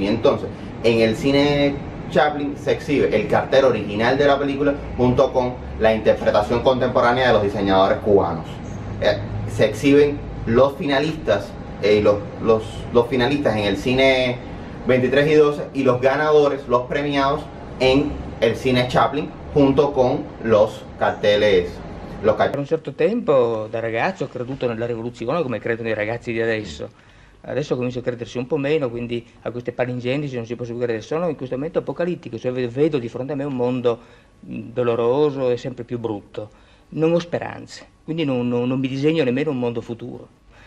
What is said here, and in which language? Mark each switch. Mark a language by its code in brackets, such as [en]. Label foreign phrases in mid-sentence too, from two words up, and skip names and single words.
[es] Entonces, en el cine Chaplin se exhibe el cartel original de la película junto con la interpretación contemporánea de los diseñadores cubanos. Se exhiben los finalistas, los finalistas en el cine 23 y 12 y los ganadores, los premiados en el cine Chaplin junto con los carteles. [it] Per un certo tempo da ragazzo ho creduto nella rivoluzione come credono i ragazzi di adesso. Adesso comincio a credersi un po' meno, quindi a queste palingendici non si può più credere. Sono in questo momento apocalittico, cioè vedo di fronte a me un mondo doloroso e sempre più brutto. Non ho speranze, quindi non mi disegno nemmeno un mondo futuro.